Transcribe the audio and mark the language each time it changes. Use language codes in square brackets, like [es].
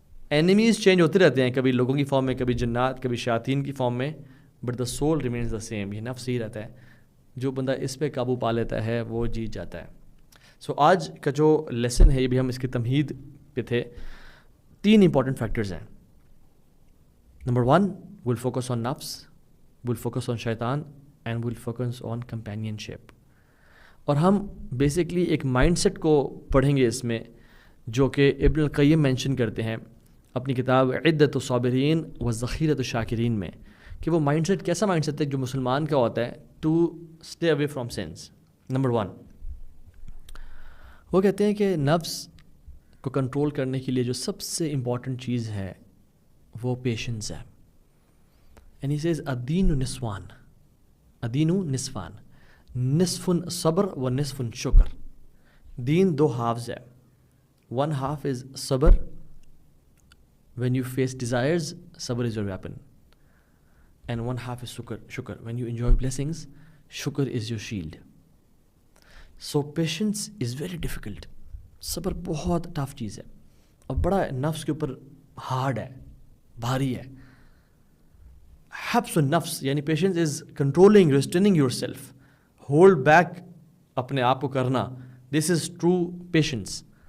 [ur] Enemies change ہوتے رہتے ہیں, کبھی لوگوں کی فارم میں, کبھی جنات, کبھی شیاطین کی فارم میں, [en] But the soul remains the same. [ur] یہ نفس ہی رہتا ہے. جو بندہ اس پہ قابو پا لیتا ہے وہ جیت جاتا ہے. سو آج کا جو لیسن ہے یہ بھی ہم اس کی تمہید پہ تھے. 3 امپورٹنٹ فیکٹرز ہیں. [en] Number 1, we'll focus on nafs, we'll focus on shaitan, and we'll focus on companionship. [ur] اور ہم بیسکلی ایک مائنڈ سیٹ کو پڑھیں گے اس میں جو کہ ابن القیم مینشن کرتے ہیں اپنی کتاب عدت الصابرین و ذخیرۃ الشاکرین میں, کہ وہ مائنڈ سیٹ کیسا مائنڈ سیٹ ہے جو مسلمان کا ہوتا ہے [en] To stay away from sins. [ur] Number 1, وہ کہتے ہیں کہ نفس کو کنٹرول کرنے کے لیے جو سب سے امپورٹنٹ چیز ہے وہ پیشنس ہے. [en] And he says [ar] الدین نصفان, الدین نصفان, نصف صبر و نصف شکر. دین 2 halves ہے. [en] 1 half is صبر, when you face desires, صبر is your weapon. And 1 half is shukr, when you enjoy blessings, shukr is your shield. So patience is very difficult. [ur] صبر بہت ٹف چیز ہے اور بڑا نفس کے اوپر ہارڈ ہے, بھاری ہے. [ar] حبس النفس [en] یعنی patience is controlling, restraining yourself, hold back [ur] اپنے آپ کو کرنا, [en] This is true patience.